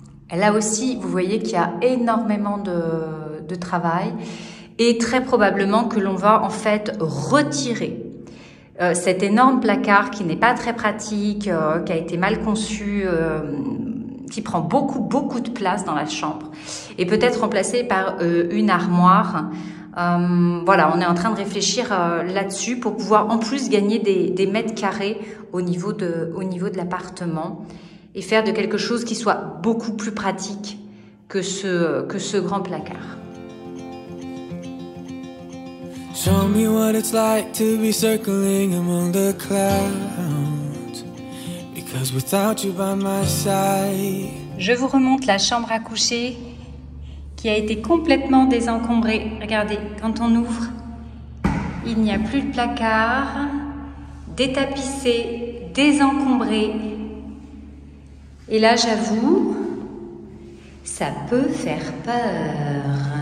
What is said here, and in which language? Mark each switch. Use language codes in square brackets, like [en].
[fr] Là aussi, vous voyez qu'il y a énormément de travail et très probablement que l'on va en fait retirer cet énorme placard qui n'est pas très pratique, qui a été mal conçu, qui prend beaucoup de place dans la chambre et peut-être remplacé par une armoire. Voilà, on est en train de réfléchir là-dessus pour pouvoir en plus gagner des mètres carrés au niveau de l'appartement et faire de quelque chose qui soit beaucoup plus pratique que ce grand placard. [en] Show me what it's like to be circling among the clouds, because without you by my side. [fr] Je vous remonte la chambre à coucher qui a été complètement désencombrée. Regardez, quand on ouvre, il n'y a plus de placard, détapissé, désencombré. Et là, j'avoue, ça peut faire peur.